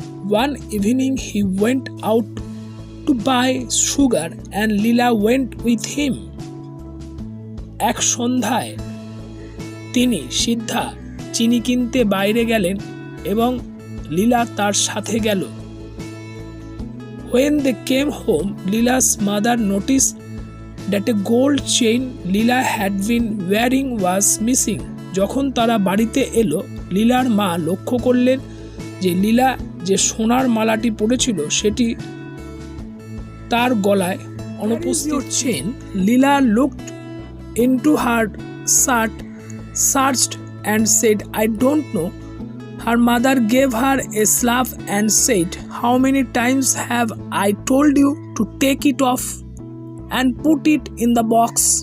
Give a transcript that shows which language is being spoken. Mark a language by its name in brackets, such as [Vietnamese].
[English] One evening he went out to buy sugar and Leela went with him. [Bangla] এক সন্ধ্যায় তিনি সিদ্ধা চিনি কিনতে বাইরে গেলেন এবং লীলা তার সাথে গেল। [English] When they came home, Leela's mother noticed that a gold chain Leela had been wearing was missing. [Bangla] যখন তারা বাড়িতে এলো, লীলার মা লক্ষ্য করলেন যে লীলা যে সোনার মালাটি পরেছিল সেটি তার গলায় অনুপস্থিত। [English] Chain Leela looked into her shirt, searched and said, "I don't know." Her mother gave her a slap and said, "How many times have I told you to take it off and put it in the box?"